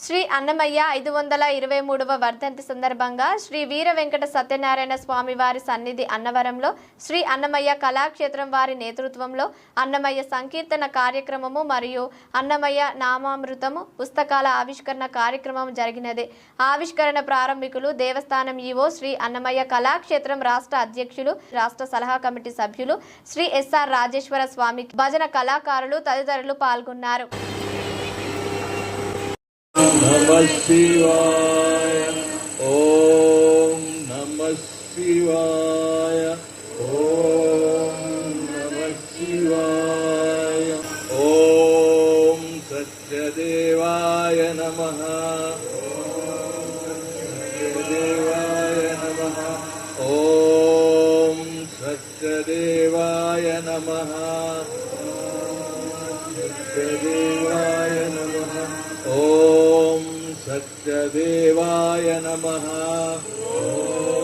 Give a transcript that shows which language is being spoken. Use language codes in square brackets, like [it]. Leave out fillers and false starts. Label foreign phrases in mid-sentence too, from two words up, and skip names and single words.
[te] శ్రీ అన్నమయ్య 523వ వర్ధంతి సందర్భంగా శ్రీ వీర వెంకట సత్యనారాయణ స్వామి వారి సన్నిధి అన్నవరంలో శ్రీ అన్నమయ్య కళాక్షేత్రం వారి నేతృత్వంలో అన్నమయ్య సంకీర్తన కార్యక్రమము మరియు అన్నమయ్య నామామృతము పుస్తకాల ఆవిష్కరణ కార్యక్రమం జరిగినది. ఆవిష్కరణ ప్రారంభికులు దేవస్థానం ఈవో శ్రీ అన్నమయ్య కళాక్షేత్రం రాష్ట్ర అధ్యక్షులు, రాష్ట్ర సలహా కమిటీ సభ్యులు శ్రీ ఎస్ఆర్ రాజేశ్వర స్వామి, భజన కళాకారులు తదితరులు పాల్గొన్నారు. [sa] नमः शिवाय ओम नमः शिवाय ओम नमः शिवाय ओम सत्यदेवाय नमः सत्यदेवाय नमः ओम सत्यदेवाय नमः सत्यदेवाय नमः ओम सत्यदेवाय नमः।